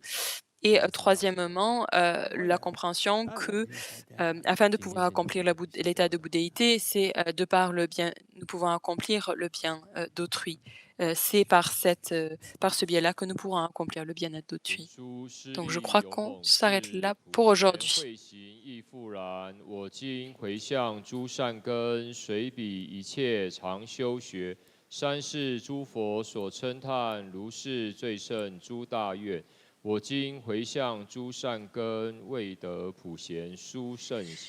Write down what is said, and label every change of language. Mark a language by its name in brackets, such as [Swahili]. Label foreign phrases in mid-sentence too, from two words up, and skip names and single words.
[French] Et troisièmement, la compréhension que, afin de pouvoir accomplir l'état de bouddhéité, c'est de par le bien, nous pouvons accomplir le bien d'autrui. C'est par ce biais-là que nous pourrons accomplir le bien-être d'autrui. Donc je crois qu'on s'arrête là pour aujourd'hui. [Chinese] 慧行亦复然。我今回向诸善根，随彼一切常修学，三世诸佛所称叹，如是最胜诸大愿。我今回向诸善根，未得普贤殊胜行。